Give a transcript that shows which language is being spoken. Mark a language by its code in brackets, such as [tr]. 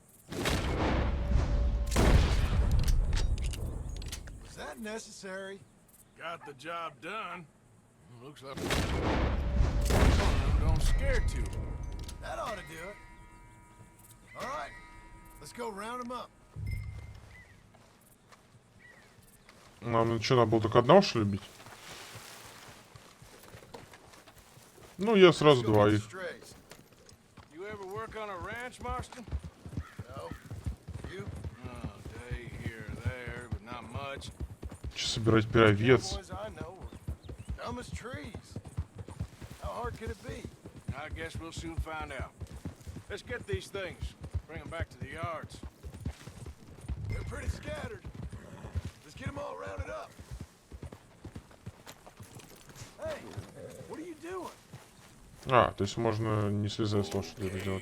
[en] Was that necessary? Got the job done. Looks like don't scare too. That ought to do it. All right, let's go round them up. [ru] Нам что, надо было только одного, что ли, бить? Ну, я сразу [en] Let's go get the [ru] двоих. [en] strays. You ever work on a ranch, Marston? No, you? Oh, day here or there, but not much. [ru] Че собирать пировец? [en] Cowboys I know are dumb as trees. How hard could it be? I guess we'll soon find out. Let's get these things. Bring them back to the yards. They're pretty scattered. Let's get them all rounded up. Hey, what are you doing? [ru] А, то есть можно не слезая с лошади это делать.